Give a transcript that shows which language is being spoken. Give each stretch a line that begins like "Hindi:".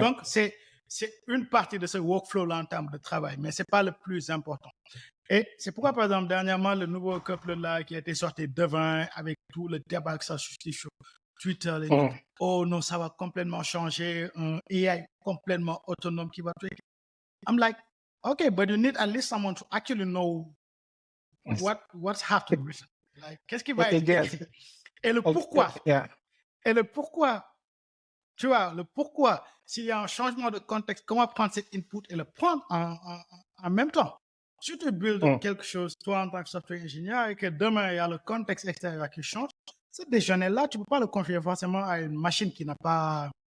French: Donc, c'est une partie de ce workflow-là en termes de travail, mais ce n'est pas le plus important. Et c'est pourquoi, par exemple, dernièrement, le nouveau couple-là qui a été sorti devant avec tout le débat que ça suscite sur Twitter, les gens, oh non, ça va complètement changer, un AI complètement autonome qui va tout.
English: I'm like, okay, but you need at least someone to actually know what's have to be written. Like,
French: qu'est-ce qui va être écrit? Et le pourquoi.
English: Yeah.
French: Et le pourquoi. Tu vois, le pourquoi, s'il y a un changement de contexte, comment prendre cet input et le prendre en même temps. Si tu builds quelque chose, toi, en tant que software ingénieur, et que demain, il y a le contexte extérieur qui change, ce déjeuner-là, tu ne peux pas le confier forcément à une machine qui n'a pas